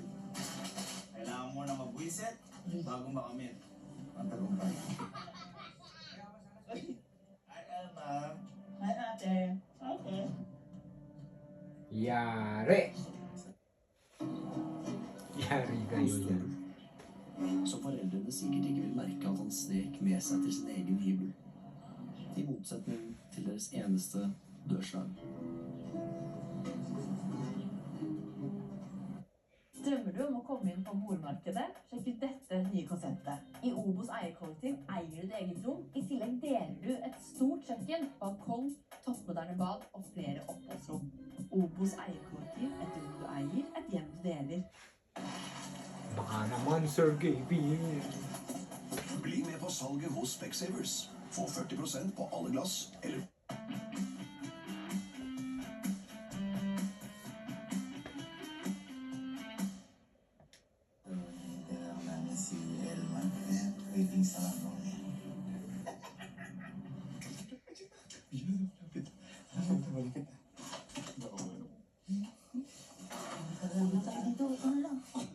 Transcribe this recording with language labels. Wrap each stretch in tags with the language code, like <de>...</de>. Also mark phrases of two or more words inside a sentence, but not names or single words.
<tl>Kailangan mo na magbuwisit bago makamit. Ang tagumpay. Ay, ma'am. Hi, ate. Okay. Yari. Yari kayo dyan.</tl> <no>Så foreldrene sikkert ikke vil merke at han snek med seg til sin egen hybel. I motsetning til deres eneste dørslag. Drømmer du om å komme inn på boligmarkedet? Sjekk ut dette nye konseptet. I Obos eierkollektiv eier du et eget rom. I tillegg deler du et stort kjøkken, balkong, toppmoderne bad og flere oppholdsrom. Obos eierkollektiv, et rom du eier, et hjem du deler.</no> <tl>Baka naman, Sergey B.</tl> <no>Bli med på salget hos Specsavers. Få 40% på alle glass, eller</no> <tl>Kailangan namin si Elman. Waiting sa ako. Nakagulat tayo dito. Ikaw na lang.</tl>